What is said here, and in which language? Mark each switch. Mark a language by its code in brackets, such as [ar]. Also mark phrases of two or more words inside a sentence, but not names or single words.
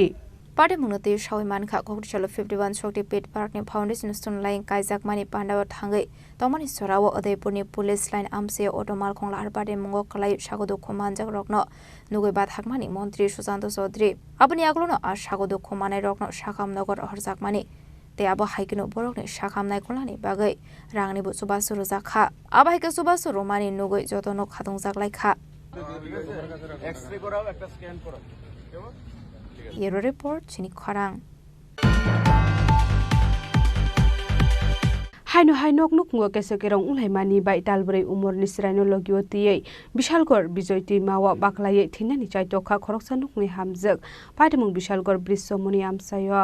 [trp] Pati Munote Shawiman Kha Koktishala 51 Shokti Pit Park ni [en] Foundation Stone [trp] Line Kaizak Mani Pandawa Thangai Tomani Sorawa Udaipur ni Police Line Amsayo Otomal Khung Lahar Pati Mungo Klai Shakudu Kumanjak Rokno Nugai Bat Hakmani Mantri Sushant Chaudhary Apni Aglono Ar Shakudu Kumanai Rokno Shakham Nogor Horzak Mani te abo haikino borokni shakhamnai kolani bagai rangni bu subasu rozakha aba haike subasu romani nugoi jotono khatongjak laikha [bn] এক্স-রে করাও একটা স্ক্যান করো [trp] Bureau Report Chini Khorang Haino hainok nukngo kesekerong ulaimani bai talbrei umor nisraino logiotiyei Bishalgor Bijoyti mawa baklaye thinani chaitokha khoroksa nukni hamjak patimung Bishalgor Brisomoni amsayo